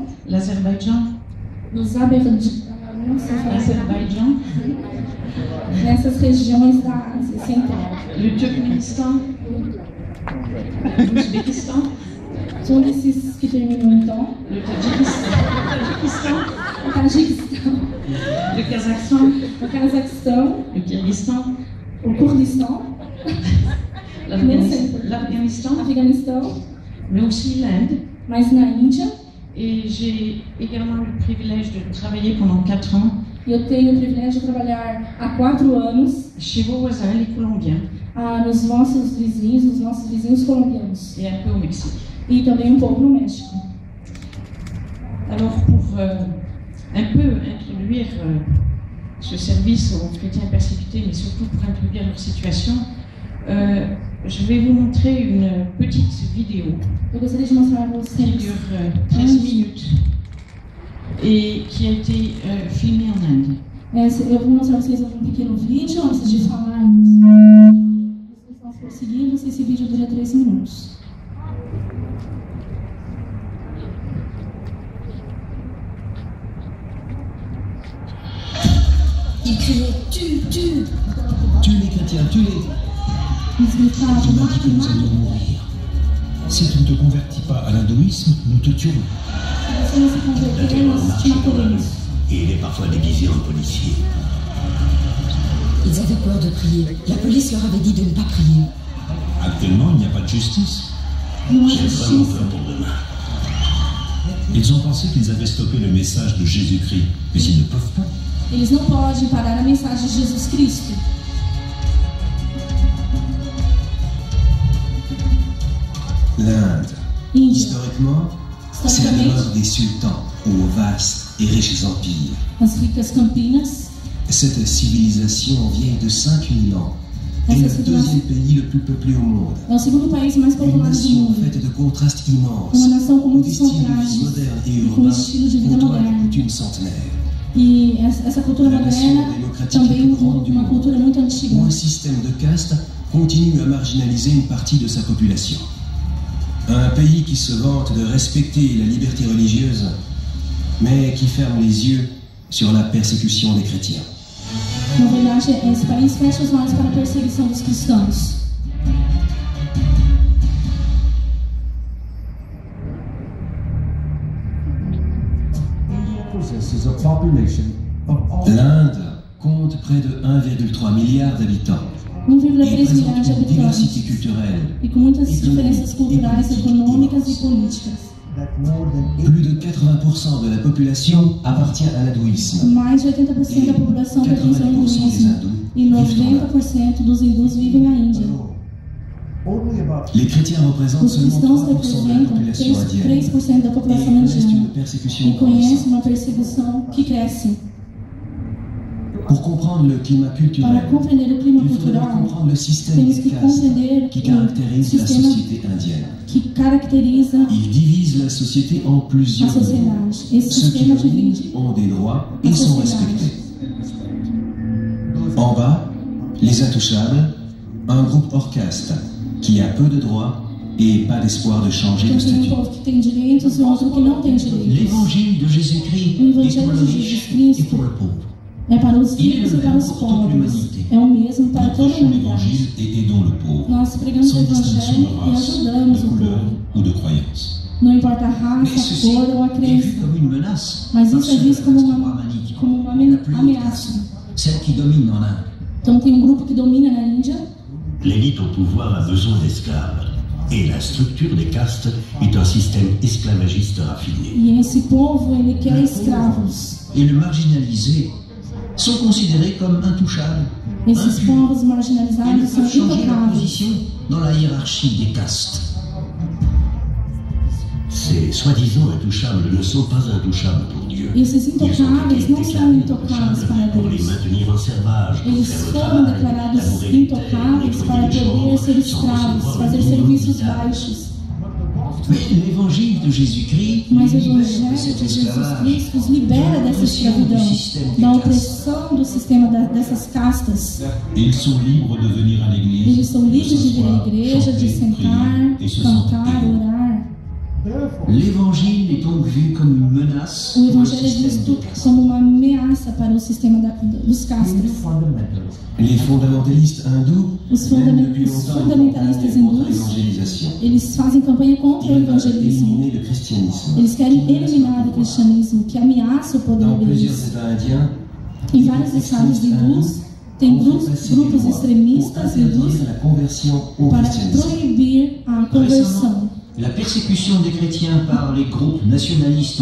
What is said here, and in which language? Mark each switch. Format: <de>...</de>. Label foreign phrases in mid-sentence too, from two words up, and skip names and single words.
<fr>l'Azerbaïdjan, l'Azerbaïdjan,</fr> <pt>nessas regiões da Ásia Central.</pt> <fr>le Turkménistan, l'Ouzbékistan,</fr> <pt>Todos esses que terminam então,</pt> <fr>le Tadjikistan,</fr> <pt>o Tajiquistão,</pt> <fr>le Kazakhstan,</fr> <pt>o Cazaquistão,</pt> <fr>le Kyrgyzstan,</fr> <pt>o Kurdistão,</pt> <fr>l'Afghanistan,</fr> <pt>o Afeganistão,</pt> <fr>mais aussi l'Inde.</fr> <pt>mas na Índia.</pt> <fr>Et j'ai également eu le privilège de travailler pendant 4 ans</fr> <pt>Eu tenho o privilégio de trabalhar há 4 anos</pt> <fr>chez vos voisins, les Colombiens,</fr> <pt>nos nossos vizinhos colombianos</pt> <fr>et un peu au Mexique.</fr> <pt>e também um pouco no México.</pt> <fr>Alors pour un peu introduire ce service aux chrétiens persécutés, mais surtout pour introduire leur situation, je vais vous montrer une petite vidéo</fr> <pt>Eu gostaria de mostrar a</pt> <fr>qui</fr> <pt>vocês</pt> <fr>dure 13 minutes et qui a été filmée en Inde.</fr> <pt>eu vou mostrar a vocês um pequeno vídeo antes de falarmos dos cristãos perseguidos. Esse vídeo dura 13 minutos.</pt> <fr>Il criait tue les chrétiens, tue-les.</fr> <pt>Eles gritavam,</pt> <fr>Dieu m'a dit</fr> <pt>mate,</pt> <fr>que nous</fr> <pt>mate.</pt> <fr>allions mourir. Si tu ne te convertis pas à l'hindouisme, nous te tuerons.</fr> <pt>Se você não se converter, nós te mataremos.</pt> <fr>Et il est parfois déguisé en policier. Ils avaient peur de prier. La police leur avait dit de ne pas prier. Actuellement, il n'y a pas de justice.</fr> <pt>Não há</pt> <fr>J'ai vraiment</fr> <pt>justiça.</pt> <fr>peur pour demain. Ils ont pensé qu'ils avaient stoppé le message de Jésus-Christ, mais ils ne peuvent pas.</fr> <pt>Eles não podem parar a mensagem de Jesus Cristo.</pt> <fr>L'Inde,</fr> <pt>Índia,</pt> <fr>historiquement, c'est la demeure</fr> <pt>historicamente,</pt> <fr>des sultans aux vastes et riches empires.</fr> <pt>as ricas Campinas,</pt> <fr>Cette civilisation vieille de 5000 ans est le deuxième pays le plus peuplé au monde.</fr> <pt>é o segundo país mais</pt> <fr>Une</fr> <pt>populado do</pt> <fr>nation</fr> <pt>mundo.</pt> <fr>faite de contrastes immenses,</fr> <pt>Uma nação com</pt> <fr>où des</fr> <pt>muitos</pt> <fr>styles de vie</fr> <pt>contrastes</pt> <fr>modernes et</fr> <pt>e com um</pt> <fr>urbains</fr> <pt>estilo de vida</pt> <fr>côtoient la</fr> <pt>moderno.</pt> <fr>coutume centenaire,</fr> <pt>E essa cultura</pt> <fr>La nation</fr> <pt>moderna</pt> <fr>démocratique</fr> <pt>também</pt> <fr>plus grande du</fr> <pt>uma</pt> <fr>monde.</fr> <pt>cultura muito antiga.</pt> <fr>où un système de caste continue à marginaliser une partie de sa population. Un pays qui se vante de respecter la liberté religieuse, mais qui ferme les yeux sur la persécution des chrétiens.</fr> <pt>Na verdade, esse país fecha os olhos para a perseguição dos cristãos.</pt> <fr>L'Inde compte près de 1,3 milliard d'habitants</fr> <pt>1,3</pt> <fr>et présente</fr> <pt>milhões de</pt> <fr>une diversité</fr> <pt>habitantes</pt> <fr>culturelle.</fr> <pt>e com muitas diferenças culturais, econômicas e políticas.</pt> <fr>Plus de 80% de la population appartient à l'hindouisme.</fr> <pt>Mais de 80% da população pertence ao</pt> <fr>80% des</fr> <pt>hinduísmo</pt> <fr>hindous</fr> <pt>e</pt> <fr>vivent en Inde.</fr> <pt>90% dos hindus vivem na Índia.</pt> <fr>Les chrétiens représentent</fr> <pt>Os</pt> <fr>seulement</fr> <pt>cristãos</pt> <fr>3% de la</fr> <pt>representam</pt> <fr>population indienne</fr> <pt>3% da</pt> <fr>et</fr> <pt>população</pt> <fr>connaissent une</fr> <pt>indiana</pt> <fr>persécution</fr> <pt>e conhecem</pt> <fr>grandissante.</fr> <pt>uma perseguição que cresce.</pt> <fr>Pour comprendre le climat</fr> <pt>Para</pt> <fr>culturel,</fr> <pt>compreender o clima</pt> <fr>il faudrait</fr> <pt>cultural,</pt> <fr>comprendre le système</fr> <pt>temos</pt> <fr>des</fr> <pt>que</pt> <fr>castes</fr> <pt>compreender</pt> <fr>qui</fr> <pt>o</pt> <fr>caractérise la</fr> <pt>sistema</pt> <fr>société indienne.</fr> <pt>que caracteriza</pt> <fr>Il divise la société en</fr> <pt>a</pt> <fr>plusieurs groupes.</fr> <pt>sociedade. Esse</pt> <fr>Ceux qui</fr> <pt>sistema divide</pt> <fr>ont des droits et</fr> <pt>a</pt> <fr>sont</fr> <pt>sociedade.</pt> <fr>respectés. En bas, les intouchables, un groupe hors caste qui a peu de droits et pas d'espoir de changer de</fr> <pt>Então tem um</pt> <fr>statut.</fr> <pt>povo que tem direitos e outro que não tem direitos.</pt> <fr>L'évangile de Jésus-Christ</fr> <pt>O</pt> <fr>est pour</fr> <pt>Evangelho</pt> <fr>le</fr> <pt>de</pt> <fr>riche</fr> <pt>Jesus</pt> <fr>et</fr> <pt>Cristo</pt> <fr>pour le pauvre.</fr> <pt>é para os ricos e para os pobres. É o mesmo para</pt> <fr>Nous</fr> <pt>toda a</pt> <fr>prêchons</fr> <pt>humanidade.</pt> <fr>l'évangile et aidons le pauvre,</fr> <pt>Nós pregamos o</pt> <fr>sans distinction</fr> <pt>Evangelho</pt> <fr>de</fr> <pt>e</pt> <fr>race,</fr> <pt>ajudamos</pt> <fr>de</fr> <pt>o</pt> <fr>couleur</fr> <pt>povo.</pt> <fr>ou de croyance.</fr> <pt>Não importa a</pt> <fr>Mais</fr> <pt>raça, a</pt> <fr>ceci</fr> <pt>cor ou a</pt> <fr>est vu</fr> <pt>crença.</pt> <fr>comme une menace</fr> <pt>Mas</pt> <fr>par</fr> <pt>isso é</pt> <fr>ceux de</fr> <pt>visto</pt> <fr>la</fr> <pt>como</pt> <fr>caste</fr> <pt>uma</pt> <fr>brahmanique,</fr> <pt>ameaça.</pt> <fr>la plus haute caste, celle qui domine en Inde.</fr> <pt>Então tem um grupo que domina na Índia.</pt> <fr>L'élite au pouvoir a besoin d'esclaves. Et la structure des castes est un système esclavagiste raffiné.</fr> <pt>E esse povo, ele quer escravos.</pt> <fr>Et le marginalisé sont considérés comme intouchables,</fr> <pt>Esses</pt> <fr>impurs,</fr> <pt>povos</pt> <fr>et ne</fr> <pt>marginalizados são</pt> <fr>peuvent changer leur</fr> <pt>intocáveis.</pt> <fr>position dans la hiérarchie des castes. Ces soi-disant intouchables ne sont pas intouchables pour Dieu.</fr> <pt>Esses</pt> <fr>Ils ont</fr> <pt>intocáveis</pt> <fr>été</fr> <pt>não são</pt> <fr>déclarés</fr> <pt>intocáveis para</pt> <fr>intouchables pour les</fr> <pt>Deus.</pt> <fr>maintenir en servage, pour</fr> <pt>Eles</pt> <fr>faire le</fr> <pt>foram</pt> <fr>travail,</fr> <pt>declarados</pt> <fr>labourer les terres,</fr> <pt>intocáveis para</pt> <fr>nettoyer les</fr> <pt>poder</pt> <fr>chambres,</fr> <pt>ser</pt> <fr>sans</fr> <pt>escravos,</pt> <fr>recevoir</fr> <pt>fazer</pt> <fr>le minimum</fr> <pt>serviços</pt> <fr>vital.</fr> <pt>baixos.</pt> <fr>Mais l'évangile de Jésus-Christ</fr> <pt>Mas o</pt> <fr>les libère de</fr> <pt>Evangelho</pt> <fr>cet</fr> <pt>de Jesus</pt> <fr>esclavage,</fr> <pt>Cristo os libera dessa escravidão, da opressão do sistema dessas castas.</pt> <fr>et ils sont libres de venir à l'église,</fr> <pt>Eles são livres de vir à</pt> <fr>s'asseoir,</fr> <pt>igreja, de</pt> <fr>chanter,</fr> <pt>sentar,</pt> <fr>prier et se sentir</fr> <pt>cantar,</pt> <fr>égaux.</fr> <pt>orar.</pt> <fr>L'évangile est donc vu comme une menace</fr> <pt>O</pt> <fr>pour le</fr> <pt>Evangelho é</pt> <fr>système</fr> <pt>visto</pt> <fr>des castes.</fr> <pt>como uma ameaça para o sistema dos castas.</pt> <fr>Les fondamentalistes hindous</fr> <pt>Os</pt> <fr>mènent depuis</fr> <pt>os</pt> <fr>longtemps une</fr> <pt>fundamentalistas</pt> <fr>campagne contre</fr> <pt>hindus,</pt> <fr>l'évangélisation.</fr> <pt>eles fazem campanha contra o</pt> <fr>Ils veulent</fr> <pt>evangelismo.</pt> <fr>éliminer le christianisme.</fr> <pt>Eles querem eliminar o cristianismo, que ameaça o poder</pt> <fr>Dans plusieurs</fr> <pt>deles.</pt> <fr>États indiens,</fr> <pt>Em vários estados hindus, tem grupos extremistas</pt> <fr>pour</fr> <pt>hindus</pt> <fr>interdire la conversion au</fr> <pt>para</pt> <fr>christianisme.</fr> <pt>proibir a conversão.</pt> <fr>La persécution des chrétiens par les groupes nationalistes</fr>